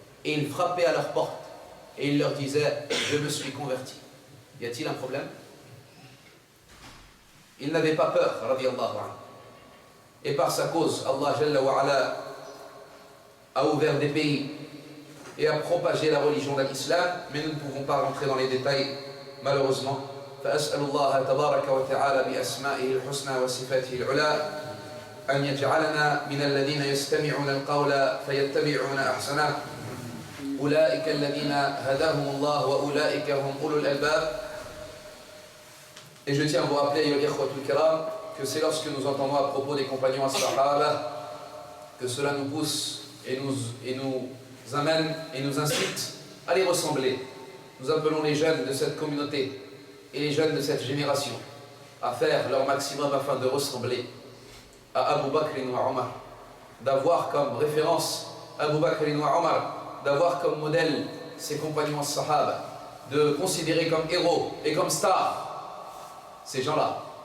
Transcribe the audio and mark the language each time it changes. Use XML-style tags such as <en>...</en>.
<fr>Et il frappait à leur porte. Et il leur disait, je me suis converti. Y a-t-il un problème? Il n'avait pas peur, radiyallahu anhu. Et par sa cause, Allah Jalla wa Ala a ouvert des pays et a propagé la religion de l'islam, mais nous ne pouvons pas rentrer dans les détails, malheureusement.</fr> <ar>فأسأل الله تبارك وتعالى بأسمائه الحسنى وصفاته العلى أن يجعلنا من الذين يستمعون القول فيتبعون أحسنه أولئك الذين هداهم الله وأولئك هم أولو الألباب.</ar> <fr>Et je tiens à vous rappeler,</fr> <ar>ya ikhwatul kiram,</ar> <fr>que c'est lorsque nous entendons à propos des compagnons as-sahaba que cela nous pousse et nous amène et nous incite à les ressembler. Nous appelons les jeunes de cette communauté et les jeunes de cette génération à faire leur maximum afin de ressembler à Abu Bakr et Omar, d'avoir comme référence Abu Bakr et Omar, d'avoir comme modèle ses compagnons as-sahaba, de considérer comme héros et comme stars ces gens-là.</fr>